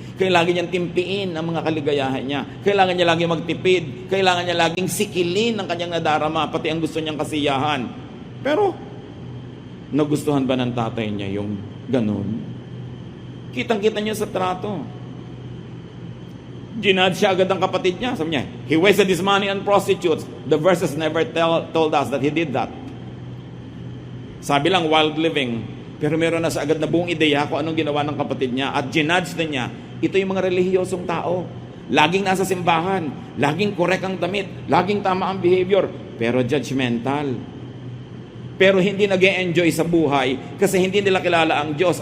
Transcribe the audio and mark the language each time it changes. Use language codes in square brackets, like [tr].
[tl] Kailangan niyang timpiin ang mga kaligayahan niya. Kailangan niya lagi magtipid. Kailangan niya laging sikilin ang kanyang nadarama, pati ang gusto niyang kasiyahan. Pero, nagustuhan ba ng tatay niya yung ganon? Kitang-kita niyo sa trato. Ginad siya agad ang kapatid niya. Sabi niya, [en] he wasted his money on prostitutes. The verses never told us that he did that. [tl] Sabi lang, [en] wild living. [tl] Pero meron na sa agad na buong ideya kung anong ginawa ng kapatid niya. At ginudge na niya, ito yung mga relihiyosong tao. Laging nasa simbahan, laging correct ang damit, laging tama ang behavior, pero judgmental. Pero hindi nag-e-enjoy sa buhay kasi hindi nila kilala ang Diyos.